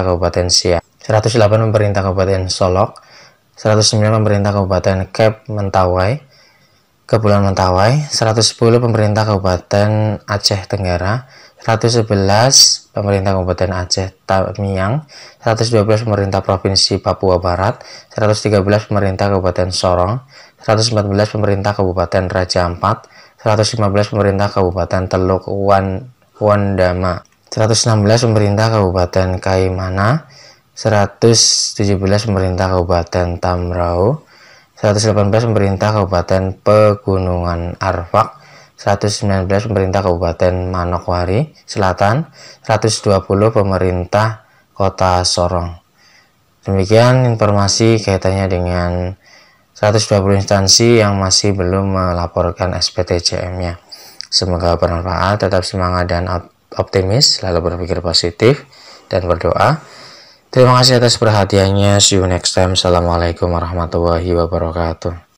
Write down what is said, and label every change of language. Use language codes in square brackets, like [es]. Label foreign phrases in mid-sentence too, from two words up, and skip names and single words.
[id] Kabupaten Siak, 108 pemerintah Kabupaten Solok, 109 pemerintah Kabupaten Kepulauan Mentawai, 110 pemerintah Kabupaten Aceh Tenggara, 111 pemerintah Kabupaten Aceh Tamiang, 112 pemerintah Provinsi Papua Barat, 113 pemerintah Kabupaten Sorong, 114 pemerintah Kabupaten Raja Ampat, 115 pemerintah Kabupaten Teluk Wandama, 116 pemerintah Kabupaten Kaimana, 117 pemerintah Kabupaten Tamrau, 118 pemerintah Kabupaten Pegunungan Arfak, 119 pemerintah Kabupaten Manokwari Selatan, 120 pemerintah Kota Sorong. Demikian informasi kaitannya dengan 120 instansi yang masih belum melaporkan SPTJM-nya. Semoga bermanfaat, tetap semangat dan optimis, selalu berpikir positif dan berdoa. Terima kasih atas perhatiannya. [en] See you next time. [ar] السلام عليكم ورحمة الله وبركاته.